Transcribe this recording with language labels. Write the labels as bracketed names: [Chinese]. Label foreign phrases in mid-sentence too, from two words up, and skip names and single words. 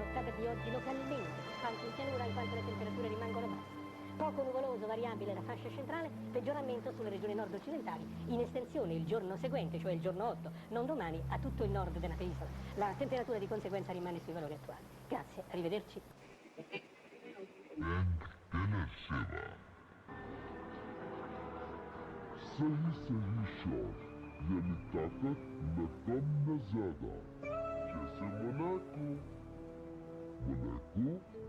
[Italian] di oggi localmente tanto in pianura in quanto le temperature rimangono basse. Poco nuvoloso, variabile la fascia centrale, peggioramento sulle regioni nord-occidentali, in estensione il giorno seguente, cioè il giorno 8, non domani, a tutto il nord della penisola. La temperatura di conseguenza rimane sui valori attuali. Grazie, arrivederci. [Hindi] सही सही शॉट यानी ताकत न कम न ज्यादा जैसे मोनाको मोनाको